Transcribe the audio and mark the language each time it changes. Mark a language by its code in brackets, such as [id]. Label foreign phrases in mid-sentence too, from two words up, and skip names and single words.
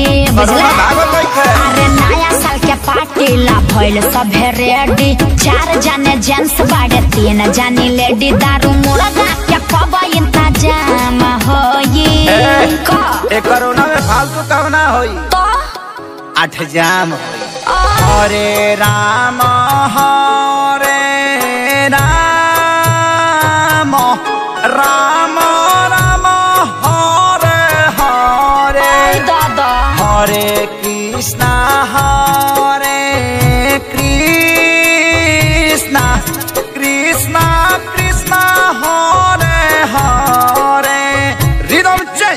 [bho] अरे नया साल के पार्टी ला भइल सभे रेडी। 4 जने जेंट्स बाड़े 3 जानी लेडी। दारू मुर्गा के कब इंतजाम होई? कोरोना में फालतू कहना होई तो [sa] 8 जाम हरे राम हरे राम राम राम हरे हरे [bho] दादा [sa] हरे कृष्णा कृष्णा कृष्णा कृष्णा हरे हरे [en] rhythm change.